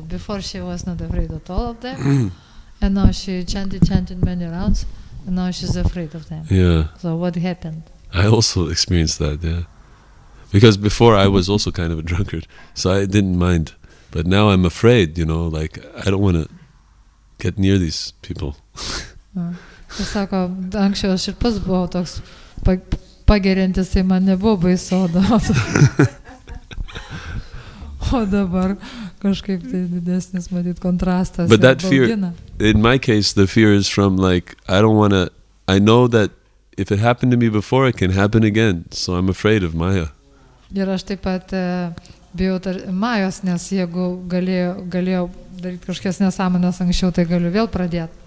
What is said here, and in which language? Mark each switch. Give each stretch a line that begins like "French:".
English: Before she was not afraid at all of them. And now she chanted many rounds. And now she's afraid of them. Yeah. So what happened? I also experienced that, yeah. Because before I was also kind of a drunkard, so I didn't mind. But now I'm afraid, like I don't want to get near these people.
Lithuanian: Jis sako, anksčiau aš ir pats buvau toks pagerintis, tai man nebuvo baisu, o dabar kažkaip tai didesnis, matyt, kontrastas.
English: But that fear, in my case, the fear is from like, I know that if it happened to me before, it can happen again. So I'm afraid of Maya.
Lithuanian: Ir aš taip pat bijau Majos, nes jeigu galėjau daryti kažkokias nesąmonės anksčiau, tai galiu vėl pradėti.